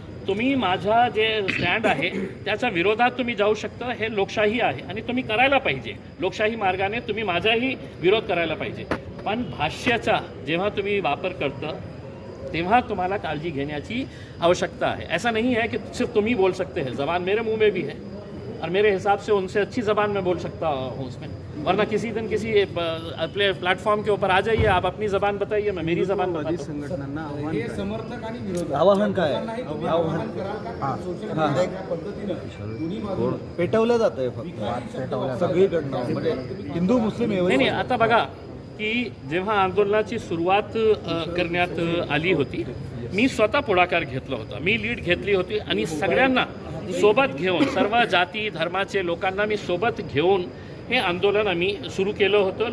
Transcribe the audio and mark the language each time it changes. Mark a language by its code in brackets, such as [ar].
[mr] तुम्ही माझा जे स्टँड आहे त्याच्या विरोधात तुम्ही जाऊ शकता. हे लोकशाही आहे आणि तुम्ही करायला पाहिजे. लोकशाही मार्गाने तुम्ही माझाही विरोध करायला पाहिजे. पण भाष्याचा जेव्हा तुम्ही वापर करता तेव्हा तुम्हाला काळजी घेण्याची आवश्यकता है. [hi] ऐसा नहीं है कि सिर्फ तुम ही बोल सकते हैं. ज़बान मेरे मुंह में भी है और मेरे हिसाब से उनसे अच्छी ज़बान में बोल सकता हूँ उसमें. वरना किसी दिन किसी प्लेटफॉर्म के ऊपर आ जाइए, आप अपनी ज़बान बताइए, मैं मेरी ज़बान बताता हूँ. [mr] आवाहन काय आहे? पेटवलं जात आहे फक्त सगळीकडनं, म्हणजे हिंदू मुस्लिम नाही. आता बघा की जेव्हा आंदोलनाची सुरुवात करण्यात आली होती, मी स्वतः पुढाकार घेतला होता, मी लीड घेतली होती आणि सगळ्यांना सोबत घेऊन, सर्व जाती धर्माचे लोकांना मी सोबत घेऊन हे आंदोलन आम्ही सुरू केलं होतं.